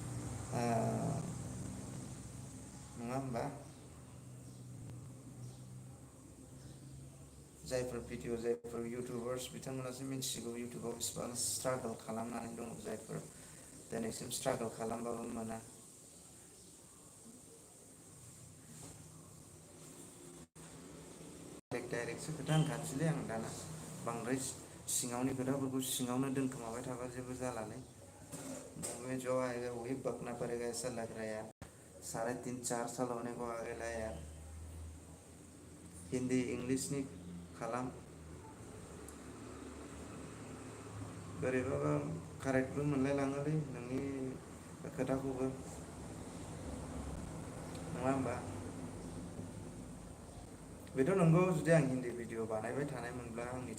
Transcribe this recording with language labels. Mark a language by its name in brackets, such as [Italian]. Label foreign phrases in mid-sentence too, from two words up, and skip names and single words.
[Bodo] नङा होमबा जायफोर इउटुबार्स बिथांमोनासो मिथिगौ इउटुबाव बेसेबां स्ट्रागल खालामनानै दङ जायफोर दिनैसिम स्ट्रागल खालामबाबो मोना डाइरेक्टसो खोथा होनखानोसैलै आं दाना बांद्राय सिङावनि खोथाफोरखौ सिङावनो दोनखोमाबाय थाबा जेबो जालालै [Hindi] में जो आएगा वही बकना पड़ेगा ऐसा लग रहा है यार 3.5-4 साल होने को आ गया यार [Bodo] हिंदी इंग्लिशनि खालाम बोरैबाबा कारेक्टबो मोनलायलाङोलै नोंनि खोथाखौबो नङा होमबा बेथ' नंगौ जुदि आं हिन्दी भिडिअ बानायबाय थानायमोनब्ला आंनि